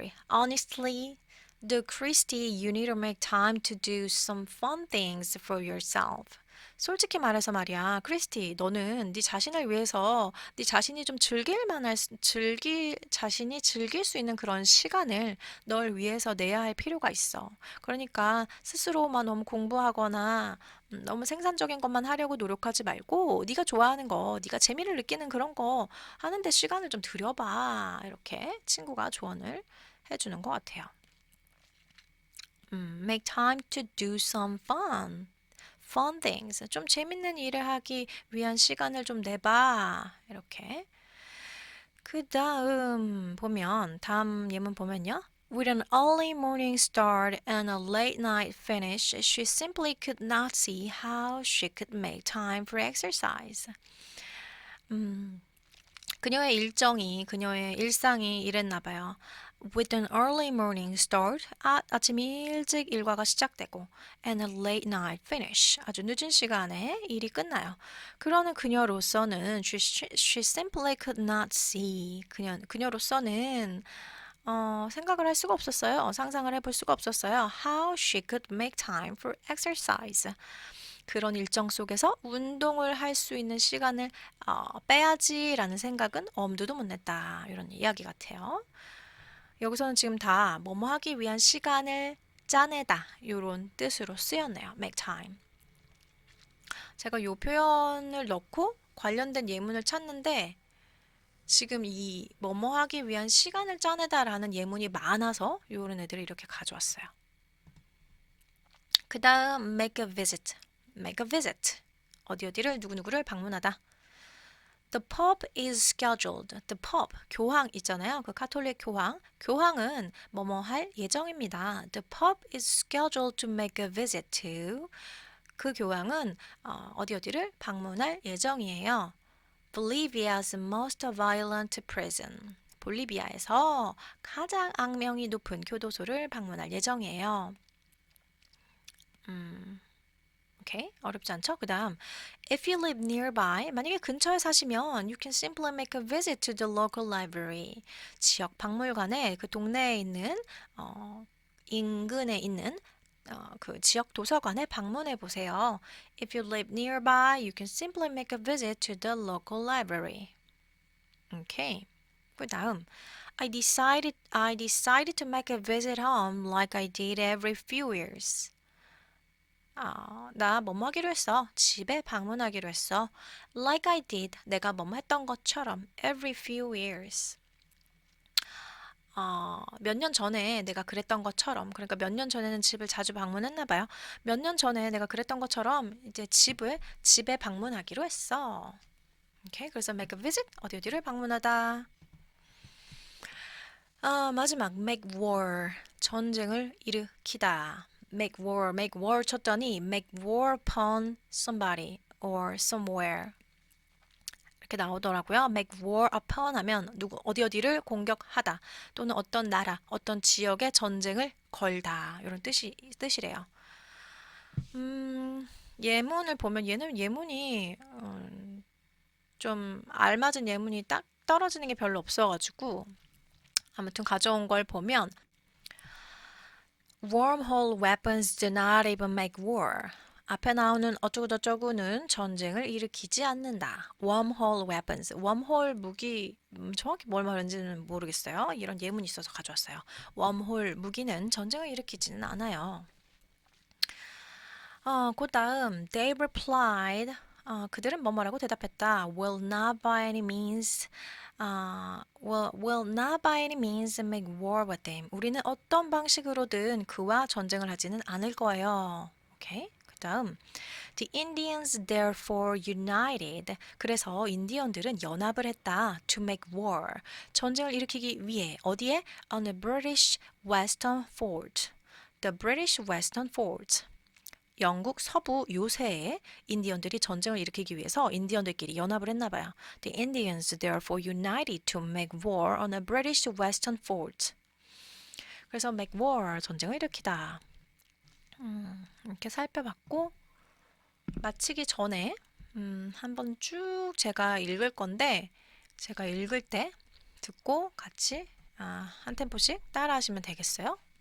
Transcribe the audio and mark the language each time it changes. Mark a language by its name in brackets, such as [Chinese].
[English] Honestly, though, Christy, you need to make time to do some fun things for yourself. [Korean] 솔직히 말해서 말이야, 크리스티, 너는 네 자신을 위해서 네 자신이 좀 자신이 즐길 수 있는 그런 시간을 널 위해서 내야 할 필요가 있어. 그러니까 스스로만 너무 공부하거나 너무 생산적인 것만 하려고 노력하지 말고 네가 좋아하는 거, 네가 재미를 느끼는 그런 거 하는데 시간을 좀 들여봐. 이렇게 친구가 조언을 해주는 것 같아요. [English] Make time to do some fun things. [Korean] 좀 재밌는 일을 하기 위한 시간을 좀 내봐. 이렇게. 그 다음 예문 보면요. [English] With an early morning start and a late night finish, she simply could not see how she could make time for exercise. [Korean] 음, 그녀의 일상이 이랬나 봐요. [English] With an early morning start, [Korean] 아침 일찍 일과가 시작되고, [English] and a late night finish, [Korean] 아주 늦은 시간에 일이 끝나요. 그러는 그녀로서는 [English] she simply could not see, [Korean] 그녀로서는 생각을 할 수가 없었어요. 상상을 해볼 수가 없었어요. [English] How she could make time for exercise. [Korean] 그런 일정 속에서 운동을 할 수 있는 시간을 빼야지라는 생각은 엄두도 못 냈다. 이런 이야기 같아요. 여기서는 지금 다 뭐뭐 하기 위한 시간을 짜내다. 이런 뜻으로 쓰였네요. make time. 제가 이 표현을 넣고 관련된 예문을 찾는데 지금 이 뭐뭐 하기 위한 시간을 짜내다라는 예문이 많아서 이런 애들을 이렇게 가져왔어요. [English] 그 다음 make a visit. make a visit. [Korean] 어디를 누구누구를 방문하다. [English] The pub is scheduled. [Korean] The pub, 교황 있잖아요. 그 카톨릭 교황. 교황은 뭐뭐 할 예정입니다. [English] The pub is scheduled to make a visit to. [Korean] 그 교황은 어디를 방문할 예정이에요. [English] Bolivia's most violent prison. [Korean] 볼리비아에서 가장 악명이 높은 교도소를 방문할 예정이에요. 오케이, 어렵지 않죠? [English] 그 다음, if you live nearby, [Korean] 만약에 근처에 사시면 [English] you can simply make a visit to the local library. [Korean] 지역 박물관에 그 동네에 있는 인근에 있는 그 지역 도서관에 방문해 보세요. [English] If you live nearby, you can simply make a visit to the local library. [Korean] 오케이. [English] 그 다음, I decided to make a visit home like I did every few years. [Korean] 나 뭐뭐 하기로 했어. 집에 방문하기로 했어. [English] Like I did. [Korean] 내가 뭐뭐 했던 것처럼. [English] Every few years. [Korean] 몇 년 전에 내가 그랬던 것처럼. 그러니까 몇 년 전에는 집을 자주 방문했나 봐요. 몇 년 전에 내가 그랬던 것처럼 이제 집에 방문하기로 했어. 오케이. [English] 그래서 make a visit. [Korean] 어디를 방문하다. [English] 마지막 make war. [Korean] 전쟁을 일으키다. [English] make war [Korean] 쳤더니 [English] make war upon somebody or somewhere [Korean] 이렇게 나오더라고요. make war upon 하면 어디를 공격하다 또는 어떤 나라, 어떤 지역에 전쟁을 걸다 이런 뜻이래요. 예문을 보면 얘는 예문이 좀 알맞은 예문이 딱 떨어지는 게 별로 없어가지고 아무튼 가져온 걸 보면 [English] Wormhole weapons do not even make war. [Korean] 앞에 나오는 어쩌고저쩌고는 전쟁을 일으키지 않는다. [English] Wormhole weapons. [Korean] wormhole 무기, 정확히 뭘 말하는지는 모르겠어요. 이런 예문이 있어서 가져왔어요. wormhole 무기는 전쟁을 일으키지는 않아요. [English] 그 다음, they replied. [Korean] 그들은 뭐뭐라고 대답했다. [English] Will not by any means will not by any means make war with them. [Korean] 우리는 어떤 방식으로든 그와 전쟁을 하지는 않을 거예요. 오케이. [English] 그다음 The Indians therefore united. [Korean] 그래서 인디언들은 연합을 했다. [English] To make war. [Korean] 전쟁을 일으키기 위해 어디에? [English] On the British Western Fort. The British Western Fort. [Korean] 영국 서부 요새에 인디언들이 전쟁을 일으키기 위해서 인디언들끼리 연합을 했나 봐요. [English] The Indians therefore united to make war on a British Western fort. [Korean] 그래서 make war, 전쟁을 일으키다. 이렇게 살펴봤고 마치기 전에 한번 쭉 제가 읽을 건데 제가 읽을 때 듣고 같이 한 템포씩 따라 하시면 되겠어요?